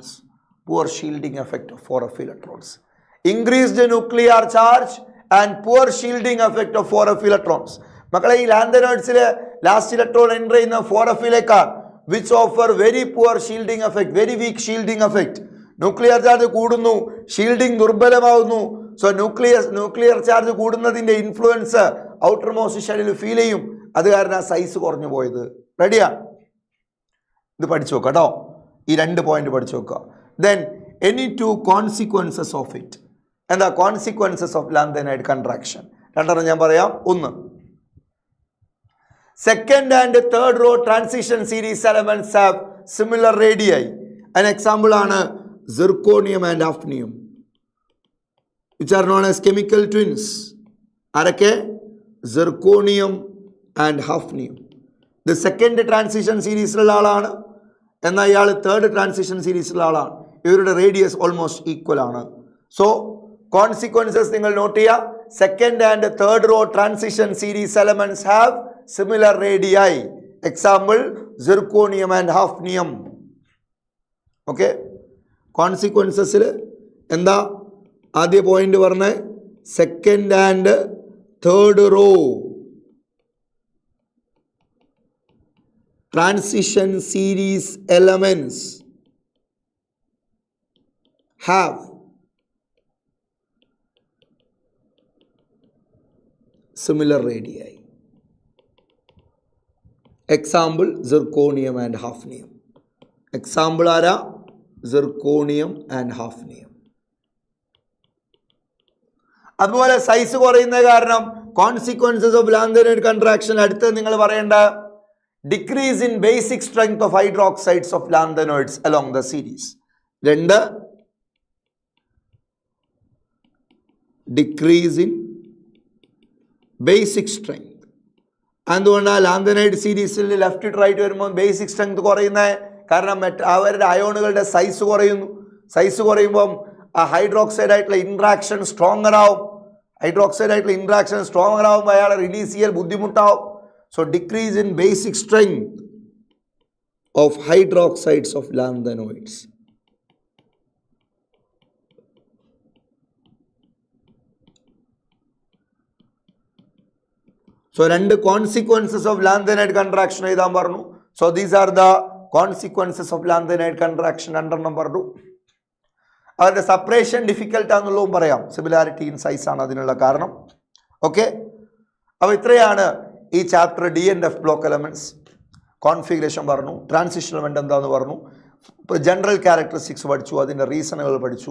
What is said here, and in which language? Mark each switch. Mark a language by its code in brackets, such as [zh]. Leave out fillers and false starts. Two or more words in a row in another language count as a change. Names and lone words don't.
[en] Poor shielding effect of 4f electrons. Increased nuclear charge and poor shielding effect of 4f electrons. [ml] മക്കളെ ഈ ലാന്തനോയിഡ്സിലെ [en] last electron enter [ml] ചെയ്യുന്ന 4f-ലേക്കാണ്, [en] which offer very poor shielding effect, very weak shielding effect. nuclear charge [ml] കൂടുന്നു, ഷീൽഡിംഗ് ദുർബലമാവുന്നു. സോ [en] nuclear charge [ml] കൂടുന്നതിൻ്റെ [en] influence outer most [ml] ഷെല്ലിൽ ഫീൽ ചെയ്യും. അത് കാരണം സൈസ് കുറഞ്ഞു പോയത്. റെഡിയാ? ഇത് പഠിച്ചു നോക്കുക കേട്ടോ, ഈ 2 പോയിന്റ് പഠിച്ചു നോക്കുക. [en] then any 2 consequences of it. എന്താ consequences of lanthanide contraction? [ml] 2 ഞാൻ പറയാം. [en] 1, second and third row transition series elements have similar radii. [ml] അതിന് എക്സാമ്പിൾ ആണ് [en] zirconium and hafnium, which are known as chemical twins. [ml] ആരൊക്കെ? [en] zirconium and hafnium. [ml] ഇത് [en] second transition [ml] സീരീസിലുള്ള ആളാണ്, എന്നാൽ ഇയാൾ [en] third transition [ml] സീരീസിലുള്ള ആളാണ്. ഇവരുടെ [en] radius almost equal [ml] ആണ്. [en] so consequences [ml] നിങ്ങൾ നോട്ട് ചെയ്യുക. [en] second and third row transition series elements have similar radii. example zirconium and hafnium. [ml] ഓക്കെ. കോൺസിക്വൻസസിൽ എന്താ ആദ്യ പോയിന്റ് പറഞ്ഞത്? [en] second and third row transition series elements have similar radii. example zirconium and hafnium. [ml] എക്സാമ്പിൾ ആരാ? [en] zirconium and hafnium. [ml] അതുപോലെ സൈസ് കുറയുന്ന കാരണം [en] consequences of lanthanoid contraction. [ml] അടുത്തത് നിങ്ങൾ പറയേണ്ട [en] decrease in basic strength of hydroxides of lanthanoids along the series. 2 decrease in basic strength. [ml] അതുകൊണ്ടാണ് ലാന്തനൈഡ് സീരീസിൽ [en] left to right [ml] വരുമ്പോൾ [en] basic strength [ml] കുറയുന്നത്. കാരണം അവരുടെ അയോണുകളുടെ സൈസ് കുറയുന്നു. സൈസ് കുറയുമ്പം ആ ഹൈഡ്രോക്സൈഡ് ആയിട്ടുള്ള [en] interaction stronger [ml] ആവും. ആവുമ്പോൾ അയാളെ റിലീസ് ചെയ്യാൻ ബുദ്ധിമുട്ടാവും. [en] so decrease in basic strength of hydroxides of lanthanoids. So, 2 consequences of lanthanide contraction [ml] എഴുതാൻ പറഞ്ഞു. [en] So, these are the consequences of lanthanide contraction under number 2. [ml] അവരുടെ [en] separation difficult [ml] ആണെന്നുള്ളതും പറയാം. [en] similarity in size [ml] ആണ് അതിനുള്ള കാരണം. ഓക്കെ, അപ്പോൾ ഇത്രയാണ് ഈ ചാപ്റ്റർ. [en] DNF block elements configuration [ml] പറഞ്ഞു, [en] transition element [ml] എന്താണെന്ന് പറഞ്ഞു, [en] general characteristics [ml] പഠിച്ചു, അതിൻ്റെ റീസണുകൾ പഠിച്ചു.